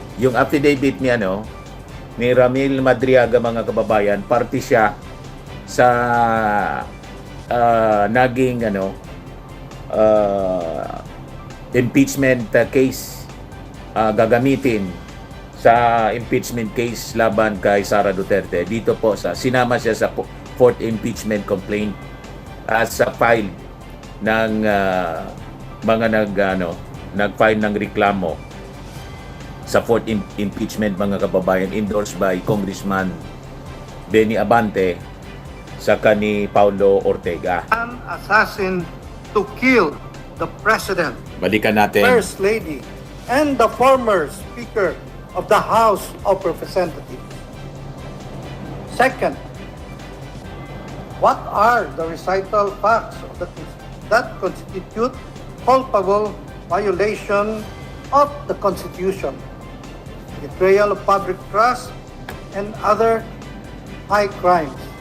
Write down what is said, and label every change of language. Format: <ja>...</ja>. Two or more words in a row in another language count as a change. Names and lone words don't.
<tl>Yung affidavit niya, ni Ramil Madriaga, mga kababayan, party siya sa naging</tl> <en>impeachment case,</en> <tl>gagamitin sa</tl> <en>impeachment case</en> <tl>laban kay Sara Duterte. Dito po sinama siya sa</tl> <en>fourth impeachment complaint</en> <tl>as sa file ng mga nag-file ng reklamo sa</tl> <en>fourth impeachment,</en> <tl>mga kababayan,</tl> <en>endorsed by Congressman Benny Abante sa ni Paulo Ortega. An assassin to kill the president,</en> <tl>Balikan natin.</tl> <en>first lady, and the former speaker of the House of Representatives. Second, what are the recital facts that constitute culpable violation of the Constitution, betrayal of public trust, and other high crimes?</en>